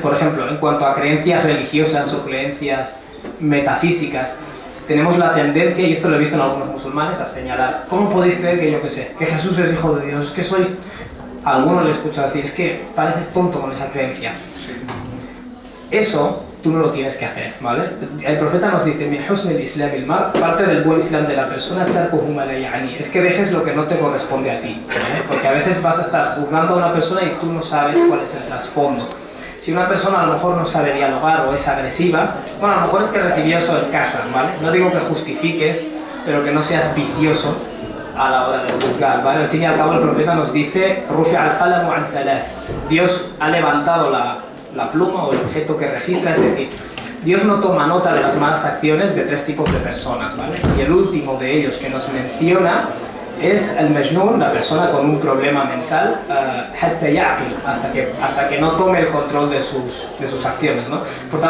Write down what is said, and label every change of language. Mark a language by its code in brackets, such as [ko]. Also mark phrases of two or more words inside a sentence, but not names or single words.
[es] Por ejemplo, en cuanto a creencias religiosas o creencias metafísicas, tenemos la tendencia, y esto lo he visto en algunos musulmanes, a señalar, ¿cómo podéis creer que yo qué sé, que Jesús es hijo de Dios, que sois... A algunos les escucho decir, es que pareces tonto con esa creencia. Eso tú no lo tienes que hacer, ¿vale? El profeta nos dice, [ar] من حسن الإسلام المرء, [es] parte del buen islam de la persona, [ar] تركه ما لا يعني, [es] es que dejes lo que no te corresponde a ti, ¿vale? Porque a veces vas a estar juzgando a una persona y tú no sabes cuál es el trasfondo. Si una persona a lo mejor no sabe dialogar o es agresiva, bueno, a lo mejor es que recibió eso en casa, ¿vale? No digo que justifiques, pero que no seas vicioso a la hora de juzgar, ¿vale? Al fin y al cabo el profeta nos dice, [ar] رفع القلم عن ثلاث. [es] Dios ha levantado la pluma o el objeto que registra, es decir, Dios no toma nota de las malas acciones de 3 tipos de personas, ¿vale? Y el último de ellos que nos menciona es el majnun, la persona con un problema mental, [ar] حتى يعقل, [es] hasta que no tome el control de sus acciones, ¿no?